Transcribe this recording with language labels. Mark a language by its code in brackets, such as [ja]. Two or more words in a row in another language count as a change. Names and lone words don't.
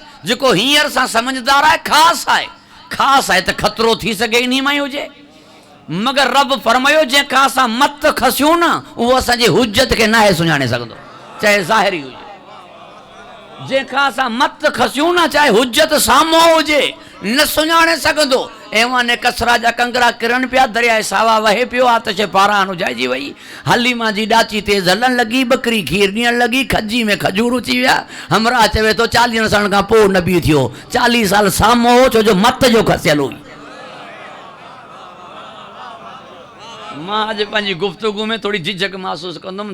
[sd] जेको हींअर सां समझदार आहे ख़ासि आहे, ख़ासि आहे त ख़तरो थी सघे इन मां ई हुजे। मगर रब फरमायो जंहिंखां असां मत खसियूं न, उहो असांजी हुज्जत खे नाहे सुञाणे सघंदो, चाहे ज़ाहिरी हुजे। जंहिंखां असां मत खसियूं न, चाहे हुज्जत साम्हूं हुजे, न सुञाणे सघंदो। एवां ने कसरा जा कंगरा किरन पिया, दरिया सावा वहे पियो, आतिश पारां अनुजाइजी वई, हलीमा जी ॾाची तेज़ हलण लॻी, बकरी खीर ॾियण लॻी, खजी में खजूर अची विया। हमरा चवे थो 40 साल खां पोइ नबी थियो, 40 साल साम्हूं हो, छो जो मत जो खसियल हुई। मां अॼु पंहिंजी गुफ़्तगू में थोड़ी झिझक महसूस कंदुमि।